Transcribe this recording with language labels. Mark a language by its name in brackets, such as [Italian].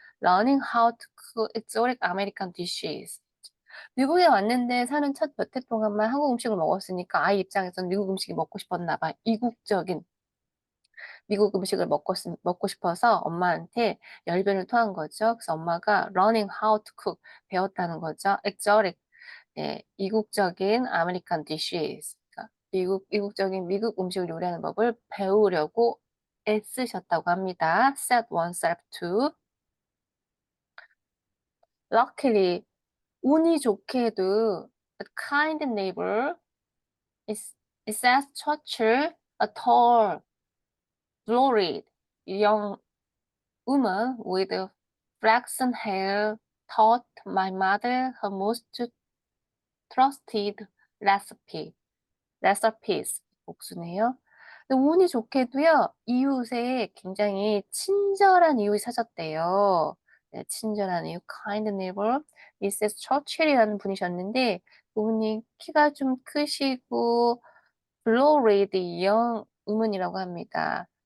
[English] Learning how to cook exotic American dishes. [Korean] 미국에 왔는데 사는 첫 몇 해 동안만 한국 음식을 먹었으니까 아이 입장에서는 미국 음식이 먹고 싶었나 봐. 이국적인 미국 음식을 먹고 싶어서 엄마한테 열변을 토한 거죠. 그래서 엄마가 [English] learning how to cook [Korean] 배웠다는 거죠. exotic 네, 이국적인 아메리칸 dishes 그러니까 이국적인 미국 음식을 요리하는 법을 배우려고 애쓰셨다고 합니다. [English] set oneself to luckily [Korean] 운이 좋게도 [English] a kind neighbor is at Churchill a tall, florid young woman with flaxen hair taught my mother her most trusted recipes. [Korean] 복수네요. 근데 운이 좋게도요, 이웃에 굉장히 친절한 이웃이 사셨대요. 네, 친절한 이웃, kind neighbor, 미세스 처칠이라는 분이셨는데, 그분이 키가 좀 크시고, [English] florid young woman [Korean] 이라고 합니다.